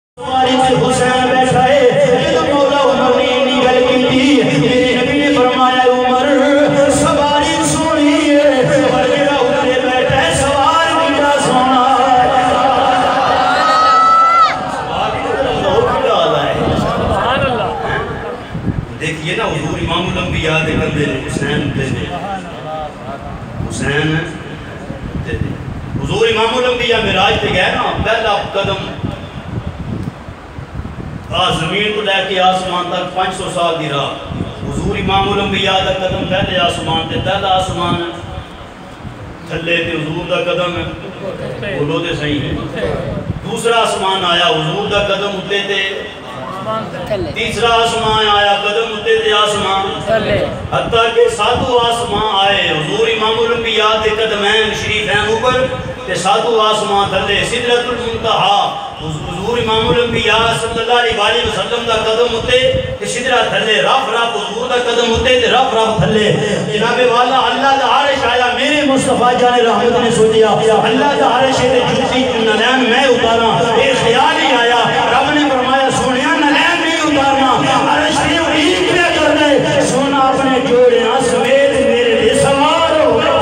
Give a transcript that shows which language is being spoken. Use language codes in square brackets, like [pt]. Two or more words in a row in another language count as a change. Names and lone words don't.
[ur] سواری میں حسین بیٹھا ہے جب مولا عمر نے نہیں گل کی تھی [pa] میرے نبی نے فرمایا عمر سواری سونی ہے پر جڑا اترے بیٹھا ہے سوار کیڑا سونا ہے سوار کیڑا ہے [ar] سبحان اللہ [pa] دیکھیے نا حضور امام الانبیاء دے بندے حسین دے حسین دے حضور امام الانبیاء معراج پہ گئے نا پہلا قدم [ur] زمین کو لے کے آسمان تک [pa] 500 سال دی راہ حضور امام الانبیاء دا قدم پہلے آسمان تے پہلا آسمان تھلے تے حضور دا قدم بولو تے صحیح ہے دوسرا آسمان آیا حضور دا قدم اتے تے تیسرا آسمان آیا قدم اتے تے آسمان حتیٰ کہ ساتوں آسمان آئے حضور امام الانبیاء دے قدمین شریفین اوپر تے ساتوں آسمان تھلے سدرۃ المنتہا حضور امام الانبیاء [ar] صلی اللہ علیہ وسلم [pa] دا قدم ہوتے تے سدرہ تھلے رف حضور دا قدم ہوتے تے رف تھلے جناب والا اللہ دا عرش آیا میرے مصطفیٰ جان رحمت نے سوچیا اللہ دا عرش ہے جتی نلین میں اتارا ایک خیال ہی آیا رب نے فرمایا سونیا نلین نہیں اتارنا عرش نے عید میں کر دے سونا اپنے جوڑیاں سمیت میرے لئے سوار ہو